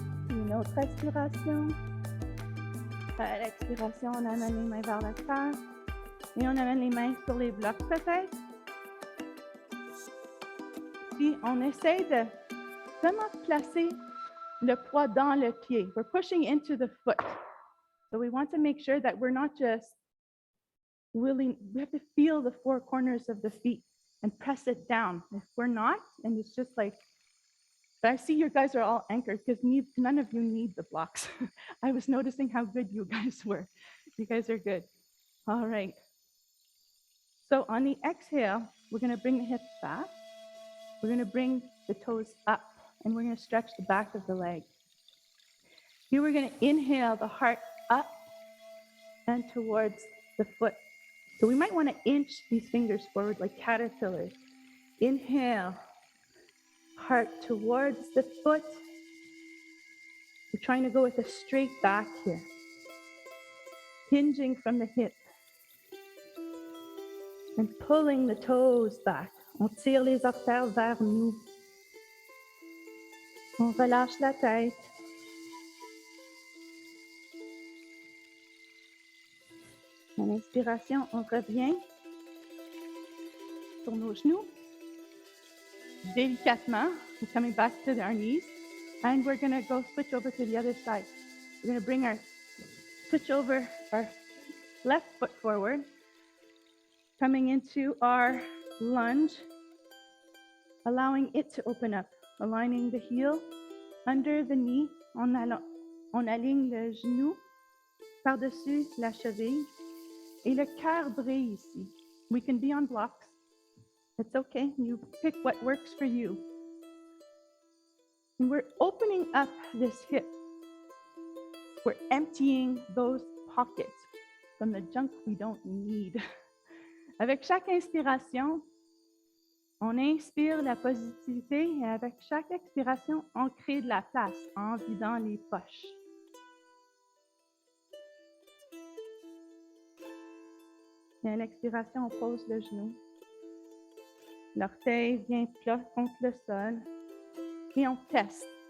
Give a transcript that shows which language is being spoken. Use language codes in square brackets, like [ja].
[fr] Une autre expiration. À l'expiration, on amène les mains vers le cœur. Et on amène les mains sur les blocs peut-être. Puis on essaie de vraiment placer le poids dans le pied. [en] We're pushing into the foot. So we want to make sure that we're not just willing, we have to feel the four corners of the feet and press it down. If we're not, and it's just like, but I see you guys are all anchored because none of you need the blocks. I was noticing how good you guys were. You guys are good. All right. So on the exhale, we're going to bring the hips back. We're going to bring the toes up, and we're going to stretch the back of the leg. Here we're going to inhale the heart up and towards the foot. So we might want to inch these fingers forward like caterpillars. Inhale, heart towards the foot. We're trying to go with a straight back here. Hinging from the hip. And pulling the toes back. [fr] On tire les orteils vers nous. On relâche la tête. À l'inspiration, on revient sur nos genoux. Délicatement, [en] we're coming back to our knees. And we're going to go switch over to the other side. We're going to switch over our left foot forward. Coming into our lunge, allowing it to open up, aligning the heel under the knee. [fr] On aligne le genou par-dessus la cheville et le cœur brille ici. [en] We can be on blocks. It's okay. You pick what works for you. And we're opening up this hip. We're emptying those pockets from the junk we don't need. [fr] Avec chaque inspiration, on inspire la positivité et avec chaque expiration, on crée de la place en vidant les poches. Et à l'expiration, on pose le genou. L'orteil vient plat contre le sol et on teste.